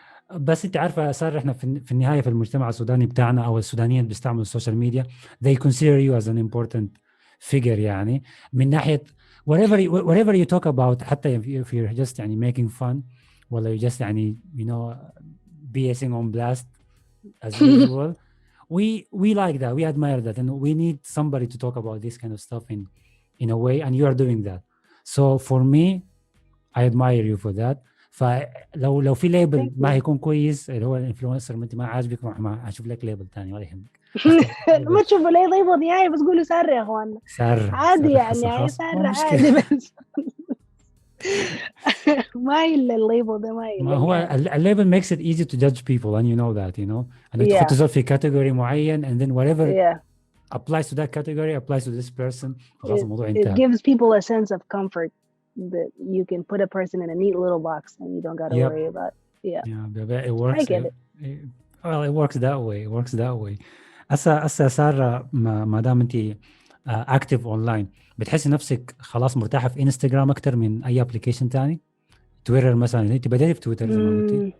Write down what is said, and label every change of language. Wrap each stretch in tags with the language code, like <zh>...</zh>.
<ar>بس انت عارفه سارة، احنا في النهايه في المجتمع السوداني بتاعنا او السودانيين بيستعملوا السوشيال ميديا</ar> <en>they consider you as an important figure</en> <ar>يعني من ناحيه</ar> <en>whatever you talk about،</en> <ar>حتى</ar> <en>if you're just</en> <ar>يعني</ar> <en>making fun</en> <ar>ولا</ar> <en>you just</en> <ar>يعني</ar> <en>BSing on blast as usual. we like that, we admire that, and we need somebody to talk about this kind of stuff in a way, and you are doing that. So for me, I admire you for that.</en> <ar>فلو في ليبل ما هيكون كويس اللي هو الانفلونسر ما انت ما عاجبك ما اشوف لك ليبل ثاني ولا يهمك. ما تشوفوا لي ليبل نهائي بس قولوا سارة يا اخوان. سارة عادي يعني سارة عادي بس ما إلا الليبل ده ما هو الليبل</ar> <en>makes it easy to judge people and you know that</en> <ar>انك تحط زول في</ar> <en>category معين and then whatever applies to that category applies to this person.</en> <ar>خلاص الموضوع انتهى.</ar> <en>It gives people a sense of comfort that you can put a person in a neat little box and you don't got to worry about. It works. I get it. Well, it works that way.</en> <ar>هسه سارة ما دام انت</ar> <en>active online</en> <ar>بتحسي نفسك خلاص مرتاحة في انستغرام أكتر من أي ابلكيشن تاني؟ تويتر مثلا، أنت بدأتي في تويتر زي ما قلتي؟</ar>